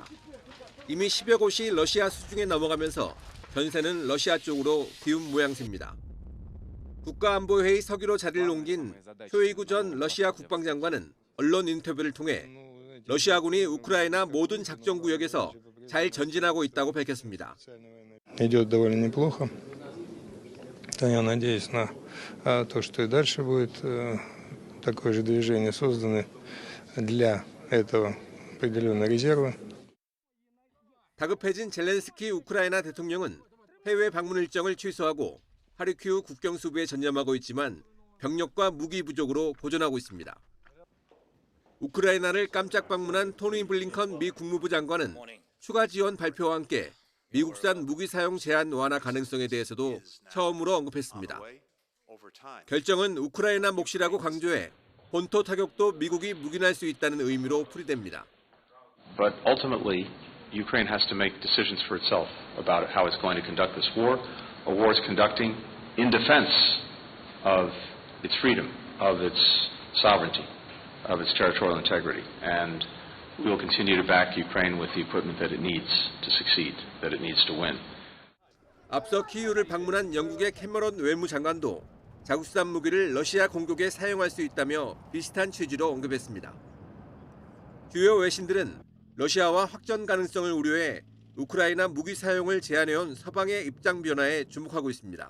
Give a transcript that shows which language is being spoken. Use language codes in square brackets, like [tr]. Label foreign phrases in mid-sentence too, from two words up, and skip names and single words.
[ko] 이미 10여 곳이 러시아 수중에 넘어가면서 전세는 러시아 쪽으로 기운 모양새입니다. 국가안보회의 서기로 자리를 옮긴 쇼이구 전 러시아 국방장관은 언론 인터뷰를 통해 러시아군이 우크라이나 모든 작전 구역에서 잘 전진하고 있다고 밝혔습니다. [ru] Идет довольно неплохо. Я надеюсь на то, что и дальше будет такое же движение созданы для этого определенные резервы. [ko] 다급해진 젤렌스키 우크라이나 대통령은 해외 방문 일정을 취소하고 하르키우 국경 수비에 전념하고 있지만 병력과 무기 부족으로 고전하고 있습니다. 우크라이나를 깜짝 방문한 토니 블링컨 미 국무부 장관은 추가 지원 발표와 함께 미국산 무기 사용 제한 완화 가능성에 대해서도 처음으로 언급했습니다. 결정은 우크라이나 몫이라고 강조해 본토 타격도 미국이 묵인할 수 있다는 의미로 풀이됩니다. [en] But ultimately, Ukraine has to make decisions for itself about how it's going to conduct this war. A war it's conducting in defense of its freedom, of its sovereignty, of its territorial integrity. And we will continue to back Ukraine with the equipment that it needs to succeed, that it needs to win. [ko] 앞서 키이우를 방문한 영국의 캐머런 외무장관도 자국산 무기를 러시아 공격에 사용할 수 있다며 비슷한 취지로 언급했습니다. 주요 외신들은 러시아와 확전 가능성을 우려해 우크라이나 무기 사용을 제한해온 서방의 입장 변화에 주목하고 있습니다.